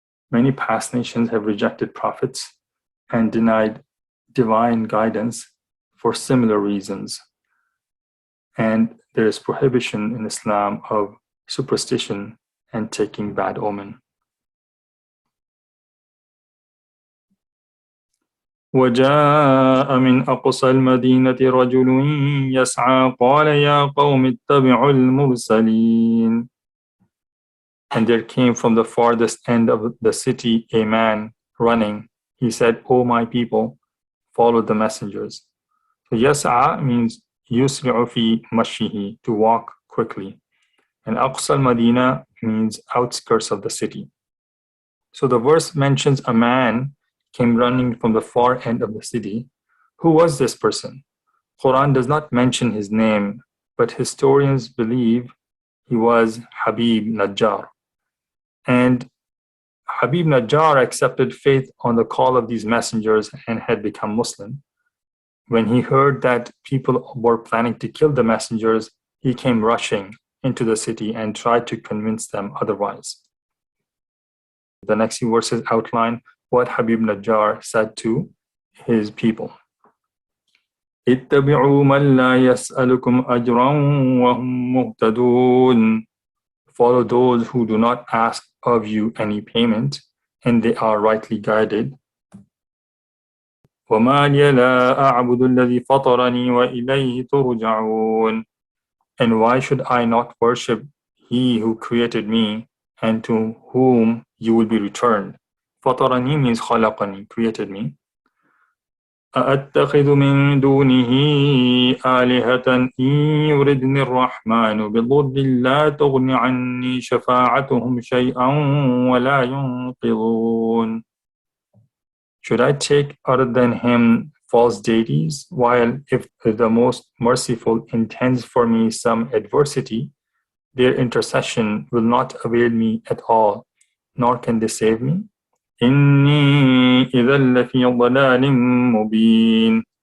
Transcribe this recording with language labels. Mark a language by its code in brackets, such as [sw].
[en] Many past nations have rejected prophets and denied divine guidance for similar reasons. And there is prohibition in Islam of superstition and taking bad omen. [ar] وجاء من أقصى المدينة رجل يسعى قال يا قوم اتبعوا المرسلين. [en] And there came from the farthest end of the city a man running. He said, O my people, follow the messengers. So yas'a means [ar] yusri'u fi mashihi, [en] to walk quickly. And aqsa al-Madina means outskirts of the city. So the verse mentions a man came running from the far end of the city. Who was this person? Quran does not mention his name, but historians believe he was Habib Najjar. And Habib Najjar accepted faith on the call of these messengers and had become Muslim. When he heard that people were planning to kill the messengers, he came rushing into the city and tried to convince them otherwise. The next few verses outline what Habib Najjar said to his people. [ar] اتبعوا من لا يسألكم أجرا وهم مهتدون. [en] Follow those who do not ask of you any payment, and they are rightly guided. [ar] وما لي لا أعبد الذي فطرني وإليه ترجعون. [en] And why should I not worship He who created me and to whom you will be returned? [ar] فطرني [en] means [ar] خلقني, [en] created me. [ar] أأتخذ من دونه آلهة إن يردني الرحمن بضر لا تغن عني شفاعتهم شيئا ولا ينقذون. [en] Should I take other than him false deities, while if the most merciful intends for me some adversity, their intercession will not avail me at all, nor can they save me? [ar] إِنِّي إِذًا لَفِي ضَلَالٍ مُبِينٍ.